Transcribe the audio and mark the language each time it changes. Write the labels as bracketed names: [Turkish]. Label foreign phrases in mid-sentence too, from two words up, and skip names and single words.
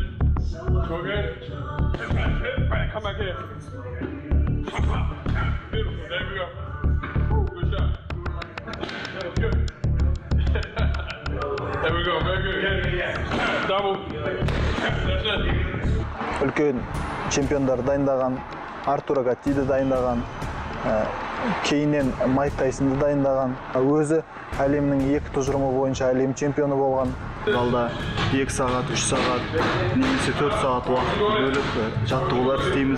[English] Okay. Come back here. Beautiful. There we go. Good shot. That was good. There we go. Very good. Double. That's it. [Kazakh] Үлкен чемпиондар дайындаған, Артур Гаттиді дайындаған, кейіннен Майк Тайсонды дайындаған, өзі әлемнің 2 тұжырымы бойынша әлем чемпионы болған. Залда 2 сағат, 3 сағат, немесе 4 сағат уақыт бөліп жаттығулар істейміз.